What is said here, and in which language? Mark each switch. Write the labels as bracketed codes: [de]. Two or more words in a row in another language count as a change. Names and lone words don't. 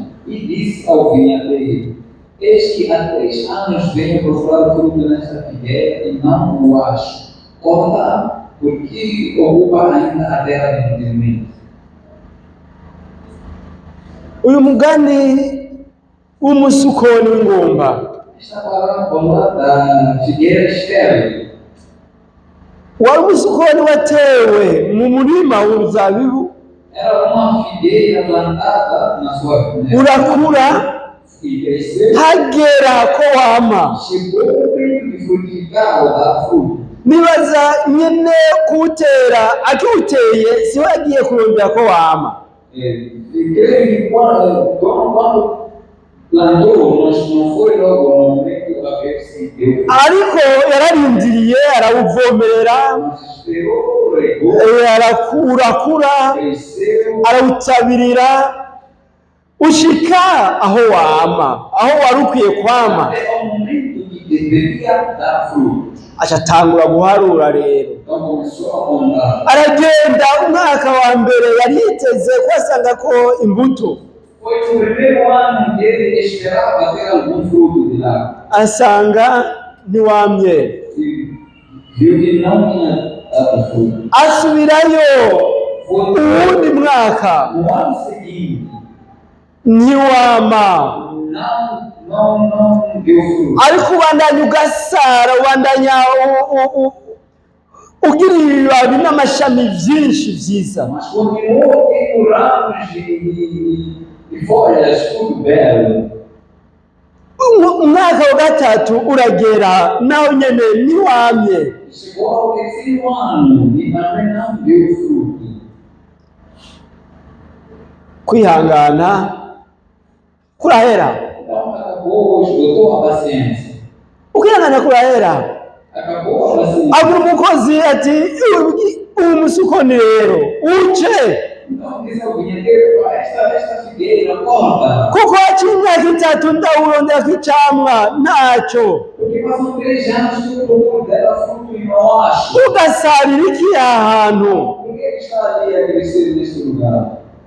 [pt] E disse ao vinhadeiro: Eis que há 3 anos venho procurar fruto nesta figueira e não o acho. Corta, porque ocupa ainda a terra inutilmente. [rn] Uyu mugani w'umusukoni w'ingumba [pt] Esta parábola da figueira estéril [rn] wari umusukoni watewe mu murima w'uruzabibu, [pt] era uma figueira plantada na sua vinha. [rn] urakura [pt] E cresceu, [rn] hagera ko wama. [pt] chegou o tempo de frutificar ou dar fruto. [rn] Nibaza nyene kuwutera, akiwuteye siwe agiye kurondera ko wama, [pt] E creio que quando plantou, mas não foi logo no momento a ver se deu. [rn] ariko yararindiriye arawuvomerera, [pt] Mas esperou, regou, [rn] urakura, [pt] cresceu, [rn] arawutabirira ushika aho wama, aho wari ukwiye kwama. [pt] até o momento que deveria dar fruto. [rn] Acatangura guharura rero, [pt] Então começou a contar. [rn] aragenda. Umwaka wa mbere yari yiteze ko asanga ko imbuto, [pt] Foi no primeiro ano que ele esperava ter algum fruto de lá. [rn] asanga ntiwamye, [pt] E viu que não tinha dado fruto. [rn] asubirayo [pt] Foi [rn] uwundi mwaka [pt] no ano seguinte, [rn] ntiwama, [pt] não deu fruto. [rn] ariko ubandanya ugasara, ubandanya ugira ibibabi n'amashami byinshi byiza. [pt] Mas continuou tendo ramos e folhas, tudo belo. [rn] Umwaka wa gatatu uragera, naho nyene ntiwamye. [pt] Chegou ao terceiro ano e também não deu fruto. [rn] Kwihangana kurahera, [pt] Então acabou, esgotou a paciência. [rn] ukwihangana kurahera. [pt] Acabou a paciência. [rn] Abura umukozi ati, uyu musukoni rero uce, [pt] Então diz ao vinheteiro: esta figueira, corta. [rn] kuko haciye imyaka 3 ndawurondera ko icamwa ntacyo, [pt] Porque passam 3 anos que eu procuro dela fruto e não acho. [rn] ugasarira iki aha hantu? [pt] Por que ele está ali a crescer neste lugar?